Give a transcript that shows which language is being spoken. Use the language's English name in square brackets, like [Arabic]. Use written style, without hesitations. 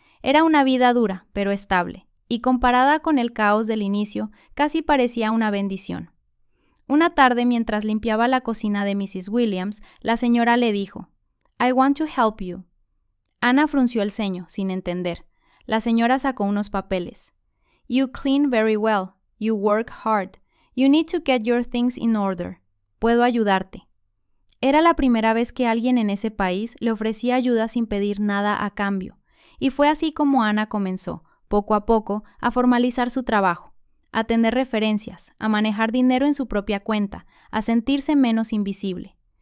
[Spanish] Era una vida dura, pero estable, y comparada con el caos del inicio, casi parecía una bendición. Una tarde, mientras limpiaba la cocina de Mrs. Williams, la señora le dijo, [English] «I want to help you». [Spanish] Ana frunció el ceño, sin entender. La señora sacó unos papeles. [English] «You clean very well. You work hard. You need to get your things in order. [Spanish] Puedo ayudarte». Era la primera vez que alguien en ese país le ofrecía ayuda sin pedir nada a cambio. Y fue así como Ana comenzó, poco a poco, a formalizar su trabajo, a tener referencias, a manejar dinero en su propia cuenta, a sentirse menos invisible.